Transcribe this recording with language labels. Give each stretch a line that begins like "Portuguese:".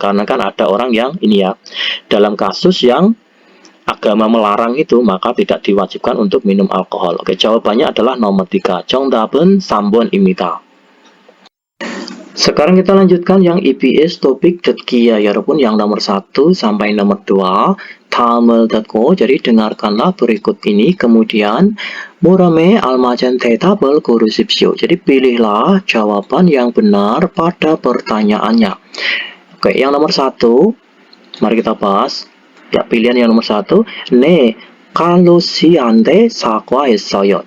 Indonesian: Karena kan ada orang yang ini ya, dalam kasus yang agama melarang itu, maka tidak diwajibkan untuk minum alkohol. Oke, jawabannya adalah nomor 3.
Korean: 정답은 3번입니다.
Indonesian: Sekarang kita lanjutkan yang EBS topik 듣기야 여러분, yang nomor 1 sampai nomor 2.
Korean: 다음을 듣고,
Indonesian: jadi dengarkanlah berikut ini, kemudian
Korean: 물음에 알맞은 대답을 고르십시오.
Indonesian: Jadi pilihlah jawaban yang benar pada pertanyaannya. Oke, yang nomor 1, mari kita bahas. Ya, pilihan yang nomor 1,
Korean: 네, 칼로시한테 사과했어요.